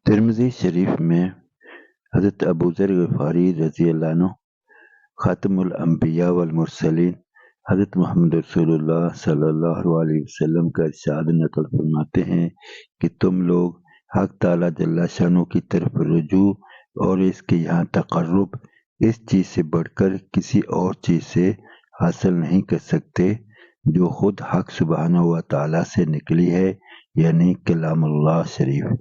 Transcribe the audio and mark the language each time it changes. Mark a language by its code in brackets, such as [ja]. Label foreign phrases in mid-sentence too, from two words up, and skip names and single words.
[ur] ترمذی شریف میں حضرت ابو ذر غفاری [ar] رضي الله عنه خاتم الأنبياء والمرسلين [ur] حضرت محمد رسول اللہ [ar] صلى الله عليه وسلم [ur] کا ارشاد نقل فرماتے ہیں کہ تم لوگ حق تعالیٰ [ar] جل شأنه [ur] کی طرف رجوع اور اس کے یہاں تقرب اس چیز سے بڑھ کر کسی اور چیز سے حاصل نہیں کر سکتے جو خود حق [ar] سبحانه وتعالى [ur] سے نکلی ہے، یعنی کلام اللہ شریف.